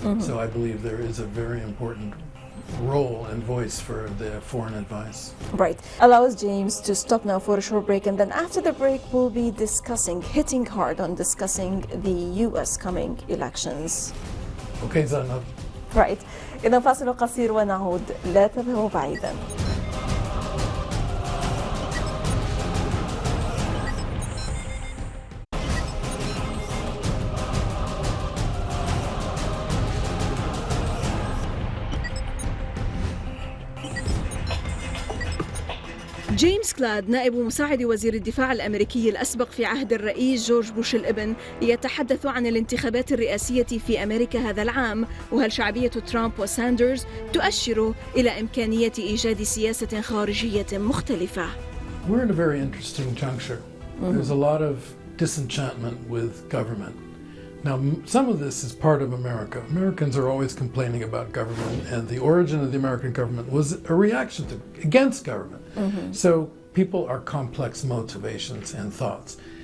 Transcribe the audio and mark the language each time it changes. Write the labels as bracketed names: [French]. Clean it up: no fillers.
[English] So I believe there is a very important role and voice for the foreign advice. Right. Allow us, James, to stop now for a short break, and then after the break we'll be hitting hard on discussing the US coming elections. Okay, Zainab. Right. [Arabic] إذا فاصل قصير ونعود، لا تذهبوا بعيدا. جايمس كلاد نائب مساعد وزير الدفاع الاميركي الاسبق في عهد الرئيس جورج بوش الابن يتحدث عن الانتخابات الرئاسية في امريكا هذا العام، وهل شعبية ترامب وساندرز تؤشر الى امكانية ايجاد سياسة خارجية مختلفة. [English] We're in a very interesting juncture. There's a lot of disenchantment with government. Now, some of this is part of America. Americans are always complaining about government, and the origin of the American government was a reaction against government. So people are complex motivations and thoughts.